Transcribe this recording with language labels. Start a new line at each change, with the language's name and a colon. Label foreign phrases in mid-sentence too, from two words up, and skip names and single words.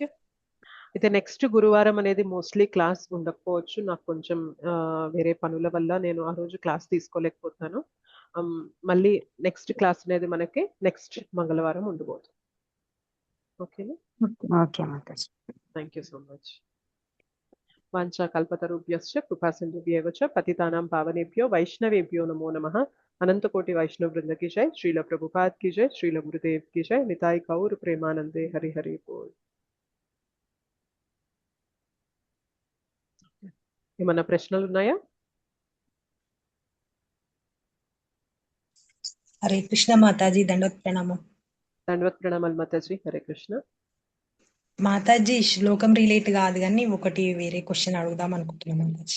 Telugu: అయితే నెక్స్ట్ గురువారం అనేది
English: mostly class
Telugu: ఉండకపోవచ్చు, నాకు కొంచెం వేరే పనుల వల్ల నేను ఆ రోజు క్లాస్ తీసుకోలేకపోతున్నాను. మళ్ళీ
English: next class
Telugu: అనేది మనకి నెక్స్ట్ మంగళవారం ఉండబోతుంది.
English: ఓకేనా? thank you so much.
Sanskrit: వాంఛా కల్పతరుభ్యశ్చ కృపా సింధుభ్యేవ చ పతితానాం పావనేభ్యో వైష్ణవేభ్యో నమో నమః. అనంతకోటి వైష్ణవ వృంద
Hindi: की जय, श्रील प्रभुपाद की जय, श्रील गुरुदेव की जय, निताई गौर प्रेमानंदे हरि हरि बोल.
Telugu: ఏమన్నా ప్రశ్నలు ఉన్నాయా? హరే కృష్ణ మాతాజీ, దండవత్ ప్రణామం. దండవత్ ప్రణామాలు మాతాజీ. హరే కృష్ణ. మాతాజీ శ్లోకం రిలేట్ కాదు కానీ ఒకటి వేరే క్వశ్చన్ అడుగుదాం అనుకుంటున్నాను మాతాజీ.